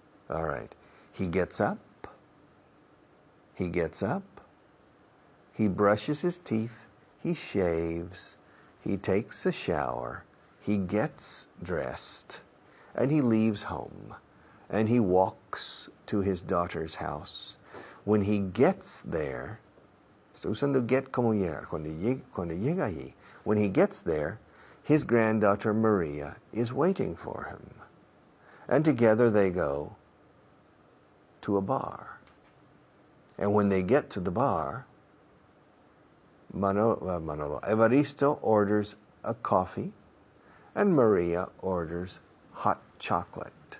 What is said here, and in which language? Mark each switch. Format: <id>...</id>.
<en>All right. He gets up. He brushes his teeth. He shaves. He takes a shower. He gets dressed. And he leaves home. And he walks to his daughter's house. When he gets there,</en> <es>estoy usando get como llegar. Cuando llega allí,</es> <en>when he gets there, his granddaughter Maria is waiting for him. And together they go to a bar. And when they get to the bar, Evaristo orders a coffee, and Maria orders hot chocolate.</en>